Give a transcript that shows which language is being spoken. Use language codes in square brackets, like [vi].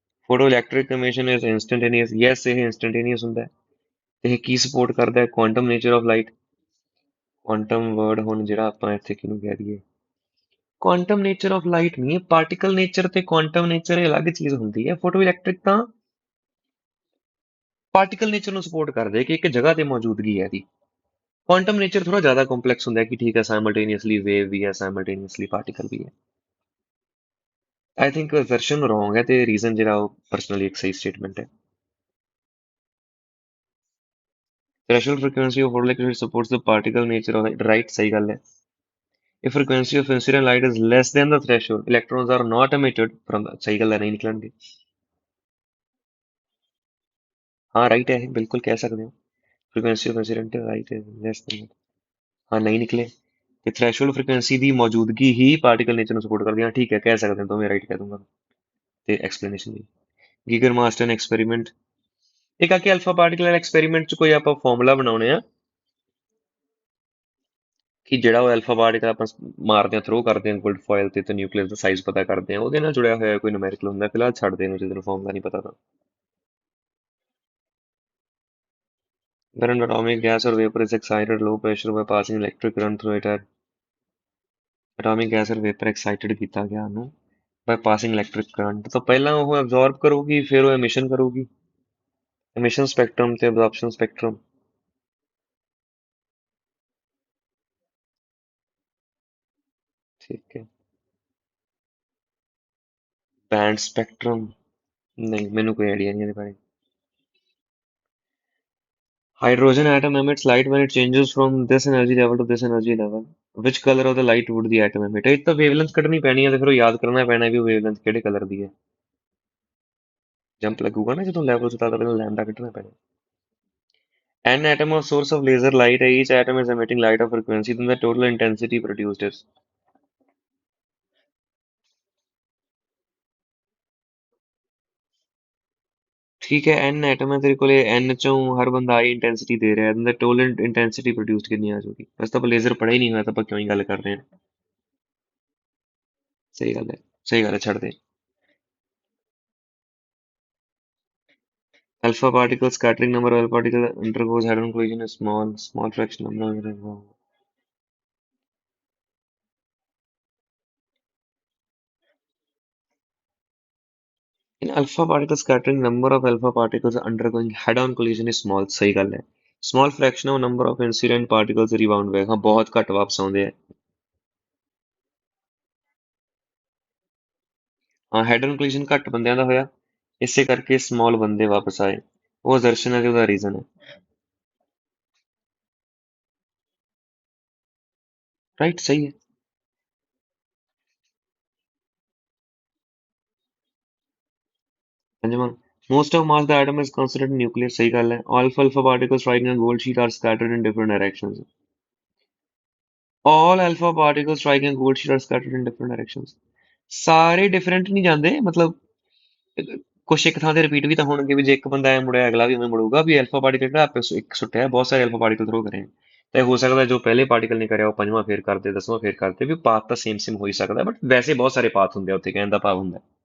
[en] Photoelectric emission is instantaneous. [pa] Yes, ਇਹ instantaneous ਹੁੰਦਾ ਹੈ। ਤੇ ਇਹ ਕੀ ਸਪੋਰਟ ਕਰਦਾ ਹੈ? Quantum nature of light. Quantum word ਹੁਣ ਜਿਹੜਾ ਆਪਾਂ ਇੱਥੇ ਕਿਹਨੂੰ ਕਹਿ ਦਈਏ, ਕੁਆਂਟਮ ਨੇਚਰ ਆਫ ਲਾਈਟ ਨਹੀਂ, ਪਾਰਟੀਕਲ ਨੇਚਰ ਤੇ ਕੁਆਂਟਮ ਨੇਚਰ ਇਹ ਅਲੱਗ ਚੀਜ਼ ਹੁੰਦੀ ਹੈ। ਫੋਟੋ ਇਲੈਕਟ੍ਰਿਕ ਤਾਂ ਪਾਰਟੀਕਲ ਨੇਚਰ ਨੂੰ ਸਪੋਰਟ ਕਰਦੇ ਕਿ ਇੱਕ ਜਗ੍ਹਾ ਤੇ ਮੌਜੂਦਗੀ ਹੈ ਇਹਦੀ। ਕੁਆਂਟਮ ਨੇਚਰ ਥੋੜਾ ਜ਼ਿਆਦਾ ਕੰਪਲੈਕਸ ਹੁੰਦਾ ਹੈ ਕਿ ਠੀਕ ਹੈ ਸਾਈਮਲਟੇਨੀਅਸਲੀ ਵੇਵ ਵੀ ਹੈ, ਸਾਈਮਲਟੇਨੀਅਸਲੀ ਪਾਰਟੀਕਲ ਵੀ ਹੈ। [en] I think [pa] ਵਰਸ਼ਨ ਰੋਂਗ ਹੈ ਤੇ ਰੀਜ਼ਨ ਜਿਹੜਾ ਉਹ ਪਰਸਨਲੀ ਇੱਕ ਸਹੀ ਸਟੇਟਮੈਂਟ ਹੈ। [en] threshold frequency of photoelectric supports the particle nature of right, [pa] ਸਹੀ ਗੱਲ ਹੈ। [en] If frequency of incident light is less than the threshold, electrons are not emitted from the, [pa] ਸਹੀ ਗੱਲ ਹੈ, ਨਹੀਂ ਨਿਕਲਣਗੇ। [hi] हाँ राइट है, बिल्कुल कह सकते हो। फ्रीक्वेंसी ऑफ इंसिडेंट राइट है लेस देन, हाँ नहीं निकले [pa] ਤੇ ਥ੍ਰੈਸ਼ੋਲਡ ਫ੍ਰੀਕੁਐਂਸੀ ਦੀ ਮੌਜੂਦਗੀ ਹੀ ਪਾਰਟੀਕਲ ਨੇਚਰ ਨੂੰ ਸਪੋਰਟ ਕਰਦੀ ਹੈ। ਠੀਕ ਹੈ, ਕਹਿ ਸਕਦੇ ਹੋ, ਤਾਂ ਮੈਂ ਰਾਈਟ ਕਹਿ ਦੂੰਗਾ ਤੇ ਐਕਸਪਲੇਨੇਸ਼ਨ ਦੀ। ਗੀਗਰ ਮਾਸਟਰ ਐਕਸਪੈਰੀਮੈਂਟ, ਇੱਕ ਆ ਕੇ ਅਲਫਾ ਪਾਰਟੀਕਲ ਐਕਸਪੈਰੀਮੈਂਟ ਚ ਕੋਈ ਆਪਾਂ ਫਾਰਮੂਲਾ ਬਣਾਉਣੇ ਆ ਕਿ ਜਿਹੜਾ ਉਹ ਅਲਫਾ ਪਾਰਟੀਕਲ ਆਪਾਂ ਮਾਰਦੇ ਆ, ਥਰੋ ਕਰਦੇ ਆ ਗੋਲਡ ਫੋਇਲ ਤੇ ਨਿਊਕਲੀਅਸ ਦਾ ਸਾਈਜ਼ ਪਤਾ ਕਰਦੇ ਆ, ਉਹਦੇ ਨਾਲ ਜੁੜਿਆ ਹੋਇਆ ਕੋਈ ਨੂਮੈਰੀਕਲ ਹੁੰਦਾ? ਫਿਲਹਾਲ ਛੱਡ ਦੇ ਇਹਨੂੰ, ਜਦੋਂ ਫਾਰਮੂਲਾ ਨਹੀਂ ਪਤਾ ਤਾਂ। [en] When an atomic gas or vapor is excited at low pressure by passing electric current through it at atomic gas or vapor excited [pa] ਕੀਤਾ ਗਿਆ ਉਹਨੂੰ [en] by passing electric current, [pa] ਤਾਂ ਪਹਿਲਾਂ ਉਹ absorb ਕਰੂਗੀ ਫਿਰ ਉਹ emission ਕਰੂਗੀ, [en] emission spectrum ਤੇ absorption spectrum। [pa] ਠੀਕ ਹੈ। band spectrum, ਨਹੀਂ ਮੈਨੂੰ ਕੋਈ ਆਈਡੀਆ ਨਹੀਂ ਇਹਦੇ ਬਾਰੇ। [en] Hydrogen atom emits light when it changes from this energy level to this energy level. Which color of the light would the atom emit? [pa] ਇਹ ਤਾਂ wavelength ਕੱਢਣੀ ਪੈਣੀ ਹੈ ਤੇ ਫਿਰ ਉਹ ਯਾਦ ਕਰਨਾ ਪੈਣਾ ਵੀ ਉਹ wavelength ਕਿਹੜੇ ਕਲਰ ਦੀ ਹੈ। ਜੰਪ ਲੱਗੂਗਾ ਨਾ ਜਦੋਂ ਲੈਵਲ ਤੋਂ ਪਹਿਲਾਂ ਲੈਂਡਾ ਕੱਢਣਾ ਪੈਣਾ। [en] An atom of source of laser light, each atom is emitting light of frequency, then the total intensity produced is। [pa] ਠੀਕ ਹੈ, n ਐਟਮ ਹੈ ਤੇਰੇ ਕੋਲੇ, n ਚੋਂ ਹਰ ਬੰਦਾ I ਇੰਟੈਂਸਿਟੀ ਦੇ ਰਿਹਾ, [en] then the total intensity produced [pa] ਕਿੰਨੀ ਆ ਜਾਊਗੀ? ਬਸ ਤਾਂ ਆਪਾਂ ਲੇਜ਼ਰ ਪੜ੍ਹਿਆ ਹੀ ਨਹੀਂ ਹੋਇਆ ਤਾਂ ਆਪਾਂ ਕਿਉਂ ਹੀ ਗੱਲ ਕਰ ਰਹੇ ਹਾਂ। ਸਹੀ ਗੱਲ ਹੈ, ਸਹੀ ਗੱਲ ਹੈ, ਛੱਡ ਦੇ। [en] Alpha particle scattering number of alpha particle undergoes hadron collision is small fraction number of, in alpha particle scattering number of alpha particles undergoing head-on collision is small, [pa] ਸਹੀ ਗੱਲ ਹੈ। [en] small fraction of number of incident particles rebound back, [pa] ਹਾਂ ਬਹੁਤ ਘੱਟ ਵਾਪਸ ਆਉਂਦੇ ਆ। ਹਾਂ head-on collision ਘੱਟ ਬੰਦਿਆਂ ਦਾ ਹੋਇਆ, ਇਸੇ ਕਰਕੇ small ਬੰਦੇ ਵਾਪਸ ਆਏ। ਉਹ assertion ਹੈ ਤੇ ਉਹਦਾ ਰੀਜ਼ਨ ਹੈ। ਰਾਈਟ, ਸਹੀ ਹੈ। [en] ਪੰਜਵਾਂ, most of mass the atom is concentrated in nucleus, [pa] ਸਹੀ ਗੱਲ ਹੈ। [en] alpha alpha particles striking a gold sheet are scattered in different directions। all alpha particles striking a gold sheet are scattered in different directions। [pa] ਸਾਰੇ different ਨਹੀਂ ਜਾਂਦੇ, ਮਤਲਬ ਕੁਛ ਇੱਕ ਥਾਂ ਤੇ ਰਿਪੀਟ ਵੀ ਤਾਂ ਹੋਣਗੇ, ਵੀ ਜੇ ਇੱਕ ਬੰਦਾ ਐ ਮੁੜਿਆ ਅਗਲਾ ਵੀ ਉਵੇਂ ਮੁੜੂਗਾ, ਵੀ ਅਲਫਾ ਪਾਰਟੀਕਲ ਜਿਹੜਾ ਆਪੇ ਇੱਕ ਸੁੱਟਿਆ ਬਹੁਤ ਸਾਰੇ ਅਲਫਾ ਪਾਰਟੀਕਲ ਥਰੋ ਕਰੇ, ਤੇ ਹੋ ਸਕਦਾ ਜੋ ਪਹਿਲੇ ਪਾਰਟੀਕਲ ਨੇ ਕਰਿਆ ਉਹ ਪੰਜਵਾਂ ਫੇਰ ਕਰਦੇ, ਦਸਵਾਂ ਫੇਰ ਕਰਦੇ, ਵੀ ਪਾਥ ਤਾਂ ਸੇਮ ਸੇਮ ਹੋ ਹੀ ਸਕਦਾ, ਬਟ ਵੈਸੇ ਬਹੁਤ ਸਾਰੇ ਪਾਥ ਹੁੰਦੇ ਆ ਉੱਥੇ, ਕਹਿਣ ਦਾ ਭਾਵ ਹੁੰਦਾ।